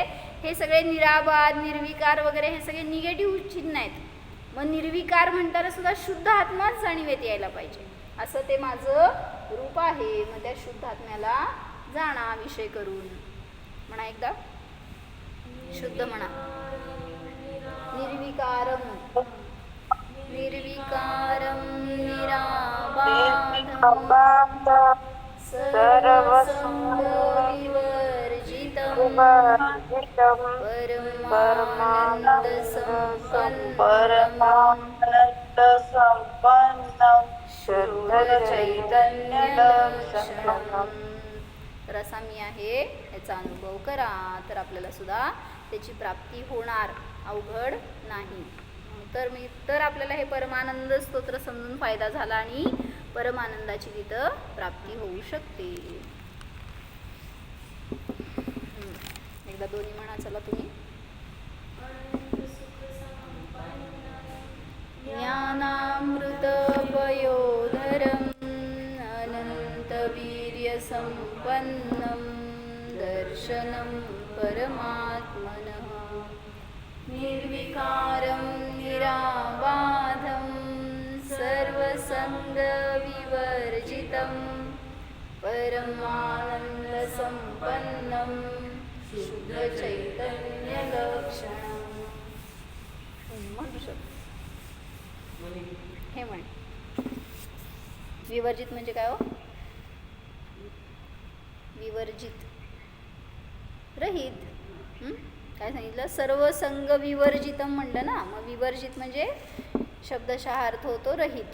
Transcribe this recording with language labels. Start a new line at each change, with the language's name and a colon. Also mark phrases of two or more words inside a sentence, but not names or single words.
Marathi: हे सगळे निराबाद, निर्विकार वगैरे हे सगळे निगेटिव्ह चिन्ह आहेत. मग निर्विकार म्हणताना सुद्धा शुद्ध आत्माच जाणीवेत यायला पाहिजे, असं ते माझं रूप आहे. मग त्या शुद्ध आत्म्याला जाणा विषय करून. म्हणा एकदा, शुद्ध म्हणा.
Sanskrit: निर्विकारम निर्विकारम निराबाधम सर्वसंग विवर्जितम परमानंद संपन्नम शुद्ध चैतन्य लक्षणम.
Marathi: तर असा मी आहे याचा अनुभव करा, तर आपल्याला सुद्धा त्याची प्राप्ती होणार, अवघड नाही. तर आपल्याला हे परमानंद स्तोत्र समजून फायदा झाला आणि परमानंदाची तिथं प्राप्ती होऊ शकते. एकदा दोन्ही म्हणा, चला तुम्ही.
Sanskrit: ज्ञानामृतपयोधरं अनन्तवीर्यसम्पन्नं दर्शनं परमात्मनः निर्विकारं निराबाधं सर्वसङ्गविवर्जितं परमानन्दसम्पन्नं शुद्धचैतन्यलक्षणम्.
Marathi: म्हणू शकतो हे म्हण. विवर्जित म्हणजे काय हो? विवर्जित, रहित. काय सांगितलं?
Sanskrit: सर्व संग विवर्जितम
Marathi: म्हणलं ना. मग विवर्जित म्हणजे शब्दशः अर्थ होतो रहित.